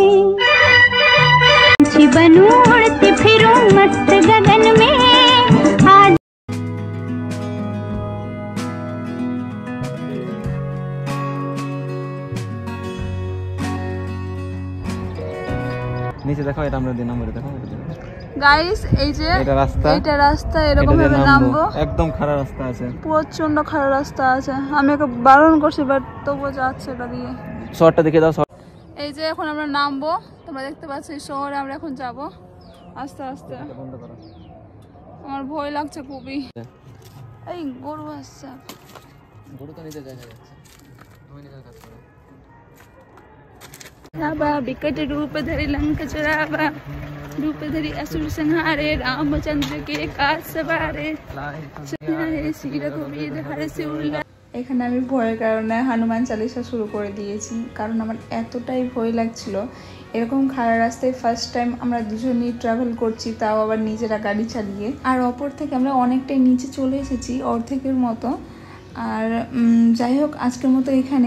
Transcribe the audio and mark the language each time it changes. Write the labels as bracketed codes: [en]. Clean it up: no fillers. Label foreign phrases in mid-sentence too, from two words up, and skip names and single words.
[hi] पंछी बनूं उड़ती फिरूं मस्त गगन में, आज [bn] নিচে দেখো, এটা আমরা নম্বরে দেখো। গাইস এই যে এটা রাস্তা, এরকম ভাবে নামবো। একদম খারাপ রাস্তা আছে, প্রচন্ড খারাপ রাস্তা আছে। আমি ওকে বারণ করছি, বাট তবুও যাচ্ছে এটা দিয়ে। শহরটা দেখে দাও। এই যে এখন আমরা নামবো, তোমরা দেখতে পাচ্ছ এই শহরে আমরা এখন যাব আস্তে আস্তে। বন্ধ করো। আমার ভয় লাগছে খুবই। এই গরু আসছে, গরু তো নিচে যাচ্ছে, তুমি নিজের কাজ করো। [hi] राबा बिकट रूप धरि लंक चुरावा, रूप धरि असुर संहारे, रामचंद्र के काज सवारे, श्री रघुवीर हर सिर। [bn] এখানে আমি ভয়ের কারণে হনুমান চালিসা শুরু করে দিয়েছি, কারণ আমার এতটাই ভয় লাগছিল। এরকম খারাপ রাস্তায় [en] first time [bn] আমরা দুজনেই ট্রাভেল করছি, তাও আবার নিজেরা গাড়ি চালিয়ে। আর অপর থেকে আমরা অনেকটাই নিচে চলে এসেছি, অর্ধেকের মতো। আর যাই হোক, আজকের মতো এখানেই।